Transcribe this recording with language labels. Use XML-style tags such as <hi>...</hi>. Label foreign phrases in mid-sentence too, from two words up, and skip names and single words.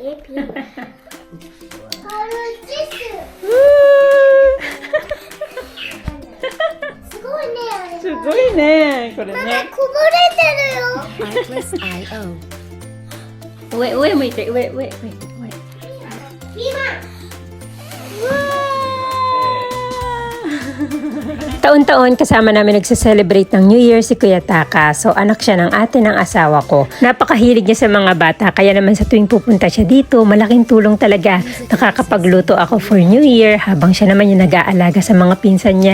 <ja>パルチス。すごいね、あれ。すごいね。これまだね。こぼれてるよ。上向いて。上。ピーマン。</ja> <tl>Taon-taon kasama namin nagse-celebrate ng</tl> <en>New Year</en> <tl>si Kuya Taka. So anak siya ng ate ng asawa ko. Napakahilig niya sa mga bata. Kaya naman sa tuwing pupunta siya dito, malaking tulong talaga. Nakakapagluto ako</tl> <en>for New Year</en> <tl>habang siya naman yung nag-aalaga sa mga pinsan niya.</tl>